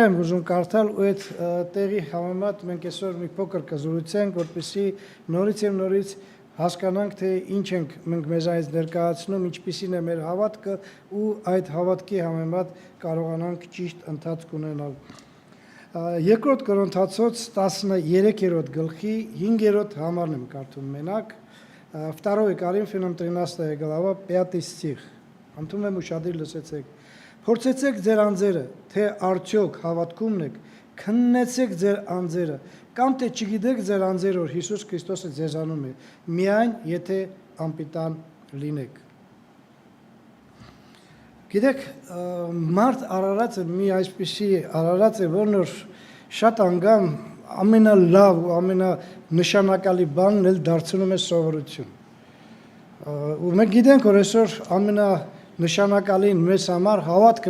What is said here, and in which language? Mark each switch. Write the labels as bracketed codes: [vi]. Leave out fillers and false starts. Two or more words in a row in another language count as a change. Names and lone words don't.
[hy] եմ ուզում կարդալ ու այդ տեղի համեմատ մենք այսօր մի փոքր կզրուցենք, որպեսզի նորից եւ նորից հասկանանք, թե ինչ ենք մենք մեզանից ներկայացնում, ինչպիսին է մեր հավատքը ու այդ հավատքի համեմատ կարողանանք ճիշտ ընթացք ունենալ։ Երկրորդ Կորինթացոց 13-րդ գլխի 5-րդ համարն եմ կարդում մենակ, [ru] 2 Коринфянам 13 глава 5 стих։ [hy] Անդում եմ ուշադիր լսեցեք։ Փորձեցեք ձեր անձերը, թե արդյոք հավատքումն եք, քննեցեք ձեր անձերը, կամ թե չգիտեք ձեր անձերը, որ Հիսուս Քրիստոսը ձեզանում է, միայն եթե անպիտան լինեք։ Գիտեք, մարդ արարածը մի այսպիսի արարած է, որն որ շատ անգամ ամենալավ ու ամենանշանակալի բանն էլ դարձնում է սովորություն։ Ու մենք գիտենք, որ այսօր նշանակալին մեզ համար հավատքն